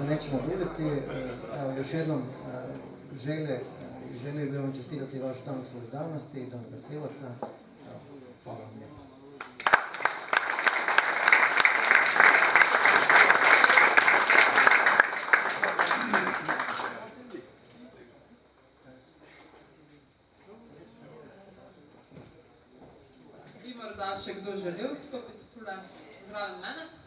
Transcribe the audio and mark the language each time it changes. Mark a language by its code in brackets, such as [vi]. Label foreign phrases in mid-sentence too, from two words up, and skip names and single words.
[sl] narediti. [hr] Evo, još jednom želio bih vam čestitati vaš dan solidarnosti, dan gasilaca. Evo, hvala vam lijepo. [sl] Bi morda še kdo želel stopiti tule zraven mene?